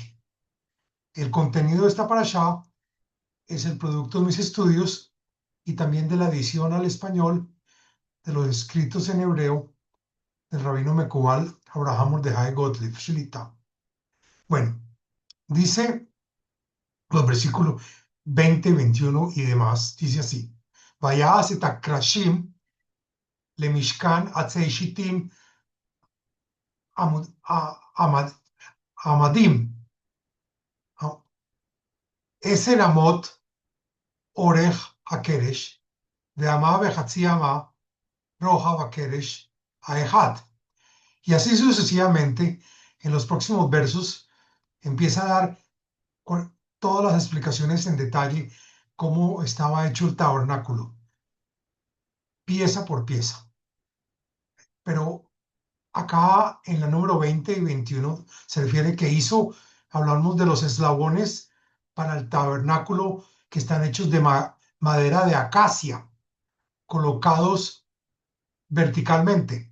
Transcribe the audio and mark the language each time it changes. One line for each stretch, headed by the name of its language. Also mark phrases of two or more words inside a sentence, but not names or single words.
Spanish: El contenido de esta parashá es el producto de mis estudios y también de la edición al español de los escritos en hebreo del rabino Mecubal Abraham Mordejai Gottlieb Shlita. Bueno, dice los versículos 20, 21 y demás, dice así:
Hebrew: ויעש את הקרשים למשכן עצי שטים עומדים עשר אמות ארך הקרש ואמה וחצי האמה רחב הקרש האחד.
Spanish: Y así sucesivamente, en los próximos versos empieza a dar todas las explicaciones en detalle cómo estaba hecho el tabernáculo, pieza por pieza. Pero acá en la número 20 y 21 se refiere que hablamos de los eslabones para el tabernáculo que están hechos de madera de acacia, colocados verticalmente.